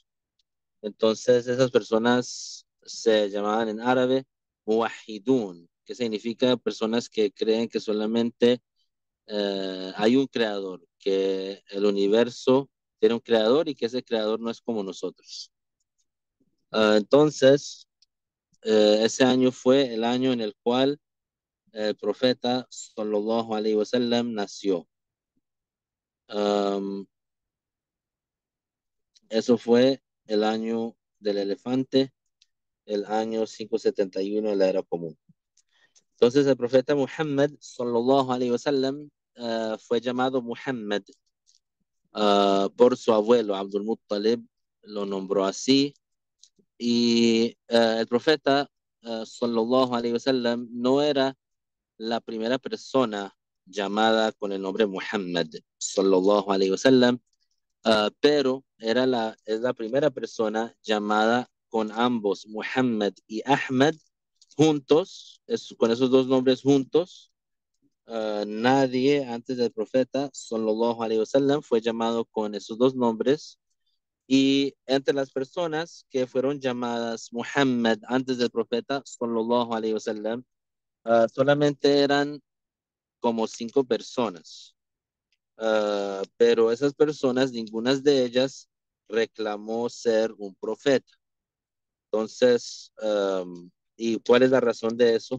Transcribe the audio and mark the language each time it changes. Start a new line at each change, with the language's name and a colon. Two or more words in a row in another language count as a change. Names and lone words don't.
Spanish: Entonces esas personas se llamaban en árabe muwahidun, que significa personas que creen que solamente hay un creador, que el universo tiene un creador y que ese creador no es como nosotros. Entonces, ese año fue el año en el cual el profeta
Arabic: صلى الله عليه وسلم
Spanish: nació. Um, Eso fue el año del elefante, el año 571 de la era común. Entonces el profeta Muhammad
Arabic: صلى الله عليه وسلم
Spanish: fue llamado Muhammad por su abuelo Abdul Muttalib, lo nombró así. Y el profeta
Arabic: صلى الله عليه وسلم
Spanish: no era la primera persona llamada con el nombre Muhammad
Arabic: صلى الله عليه وسلم,
Spanish: pero es la primera persona llamada con ambos, Muhammad y Ahmad, juntos, con esos dos nombres juntos. Nadie antes del profeta,
Arabic: صلى الله عليه وسلم,
Spanish: fue llamado con esos dos nombres Y entre las personas que fueron llamadas Muhammad antes del profeta,
Arabic: صلى الله عليه وسلم,
Spanish: solamente eran como 5 personas. Pero esas personas, ninguna de ellas reclamó ser un profeta. Entonces, ¿y cuál es la razón de eso?